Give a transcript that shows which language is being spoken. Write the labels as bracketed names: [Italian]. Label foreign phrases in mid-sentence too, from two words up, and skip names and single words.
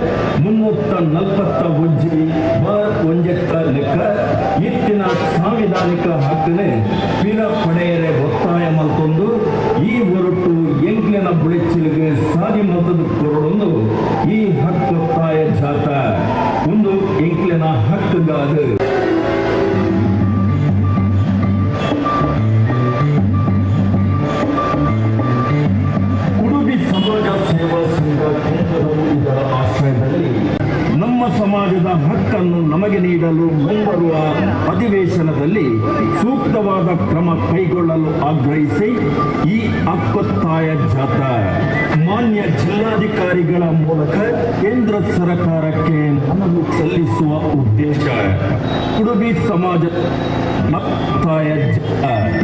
[Tulu] 341 ಲೆಕ್ಕ ಇತ್ತಿನ ಸಾಂವಿಧಾನಿಕ ಹಕ್ಕನೆ ಪಿರ ಪಡೆಯರೆ ಒತ್ತಾಯ ಮಲ್ತೊಂದು ಈ ಹೊರಟು ಎಂಕ್ಲೆನ ಬುಳಿಚಿಲಿಗೆ ಸಾದಿ ಮತದ ಕೊರಡೊಂದು ಈ ಹಕ್ಕೊತ್ತಾಯ ಜಾಥಾ ಒಂದು ಎಂಕ್ಲೆನ ಹಕ್ಕುಗಾದ [Kannada] ಕುಡುಬಿ ಸಮಾಜ ಸೇವಾ ಸಂಘ ಕೊಂಪದವು ಇದರ ಆಶ್ರಯದಲ್ಲಿ ನಮ್ಮ ಸಮಾಜದ ಹಕ್ಕನ್ನು ನಮಗೆ ನೀಡಲು ಮುಂಬರುವ ಅಧಿವೇಶನದಲ್ಲಿ ಸೂಕ್ತವಾದ ಕ್ರಮ ಕೈಗೊಳ್ಳಲು ಆಗ್ರಹಿಸಿ ಈ ಹಕ್ಕೊತ್ತಾಯ ಜಾಥಾ ಮಾನ್ಯ ಜಿಲ್ಲಾಧಿಕಾರಿಗಳ ಮೂಲಕ ಕೇಂದ್ರ ಸರ್ಕಾರಕ್ಕೆ ಮನವಿ ಸಲ್ಲಿಸುವ ಉದ್ದೇಶ ಕುಡುಬಿ ಸಮಾಜ ಹಕ್ಕೊತ್ತಾಯ ಜಾಥಾ